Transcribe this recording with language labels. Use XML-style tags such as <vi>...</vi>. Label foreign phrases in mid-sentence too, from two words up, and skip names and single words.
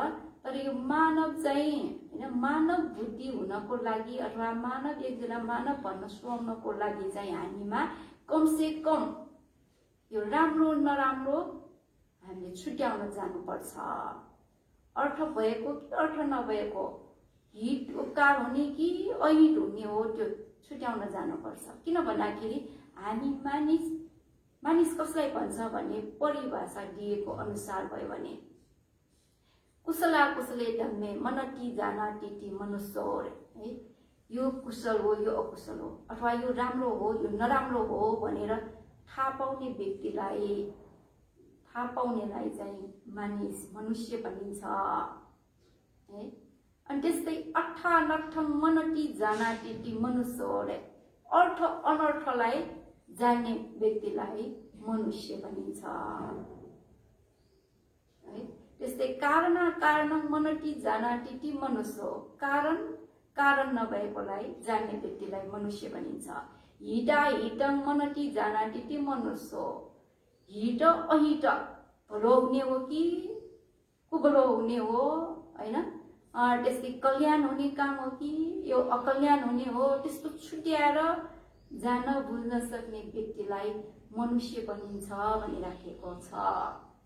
<ne>तर यो मानव चाहिँ हैन, मानव बुद्धि हुनको लागि अथवा मानव एकजना मानव भन्न सुहाउनको लागि चाहिँ हामीमा कमसे कम यो राम्रो नराम्रो हामीले छुट्याउन जानुपर्छ। अर्थ भएको कि अर्थ नभएको, हित उपकार हुने कि अहित हुने हो त्यो छुट्याउन जानुपर्छ। किन भन्दाखेरि हामी मानिस कसलाई भन्छ भने परिभाषा दिएको अनुसार भयो भने</ne> <sa>कुशला कुशले धम्मे मनति जानाति मनुष्य</sa> <ne>है। यो कुशल हो, यो अकुशल हो, अथवा यो राम्रो हो, यो नराम्रो हो भनेर थाहा पाउने व्यक्तिलाई, थाहा पाउनेलाई चाहिँ मनुष्य भनिन्छ है। अनि त्यस्तै</ne> <sa>अर्थानर्थं मनति जानाति मनुष्य,</sa> <ne>अर्थ अनर्थलाई जान्ने व्यक्तिलाई मनुष्य भनिन्छ है।</ne> <sa>त्यस्तै कारणं मनति जानाति मनुष्य,</sa> <ne>कारण नभएकोलाई जान्ने व्यक्तिलाई मनुष्य भनिन्छ।</ne> <sa>हितं मनति जानाति मनुष्य,</sa> <ne>हित अहित भलो हुने हो कि कुभलो हुने हो हैन, त्यस्तै कल्याण हुने काम हो कि यो अकल्याण हुने हो, त्यस्तो छुट्याएर जान्न बुझ्न सक्ने व्यक्तिलाई मनुष्य भनिन्छ भनिराखेको छ।</ne>